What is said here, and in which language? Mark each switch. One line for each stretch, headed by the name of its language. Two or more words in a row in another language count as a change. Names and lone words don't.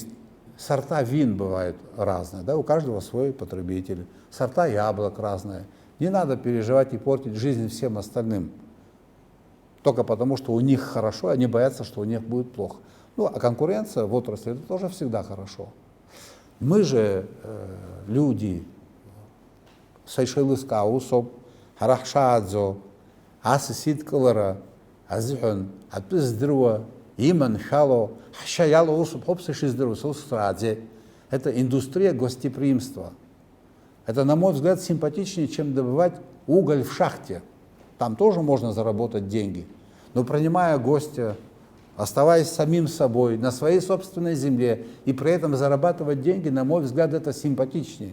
Russian: Сорта вин бывают разные, да? У каждого свой потребитель. Сорта яблок разные. Не надо переживать и портить жизнь всем остальным. Только потому, что у них хорошо, они боятся, что у них будет плохо. Ну, а конкуренция в отрасли, это тоже всегда хорошо. Мы же люди, Сайшелыска, Усоп, Харахшадзо, Асисид Калара, Азихан, Атпиздруа, Иман Шало, Хашаяло Усоп, Хопсишиздруа, Сустрадзе. Это индустрия гостеприимства. Это, на мой взгляд, симпатичнее, чем добывать уголь в шахте. Там тоже можно заработать деньги. Но принимая гостя, оставаясь самим собой, на своей собственной земле, и при этом зарабатывать деньги, на мой взгляд, это симпатичнее.